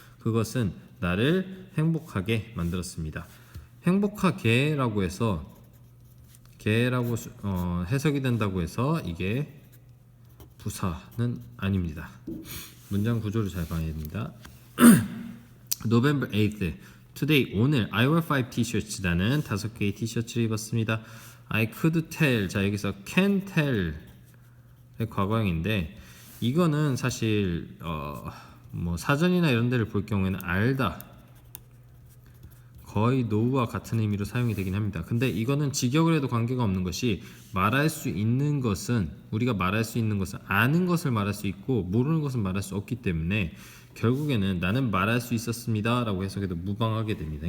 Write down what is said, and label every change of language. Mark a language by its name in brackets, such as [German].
[Korean] 그것은 나를 행복하게 만들었습니다. 행복하게라고 해서 게라고 해석이 된다고 해서 이게 부사는 아닙니다. 문장 구조를 잘 봐야 됩니다. [English] November 8th Today [Korean] 오늘 [English] I wore 5 t-shirts [Korean] 나는 5개의 티셔츠를 입었습니다. [English] I could tell [Korean] 자 여기서 can tell의 과거형인데 이거는 사실 뭐 사전이나 이런 데를 볼 경우에는 알다 거의 know와 같은 의미로 사용이 되긴 합니다. 근데 이거는 직역을 해도 관계가 없는 것이 말할 수 있는 것은 우리가 말할 수 있는 것은 아는 것을 말할 수 있고 모르는 것은 말할 수 없기 때문에 결국에는 나는 말할 수 있었습니다 라고 해석해도 무방하게 됩니다.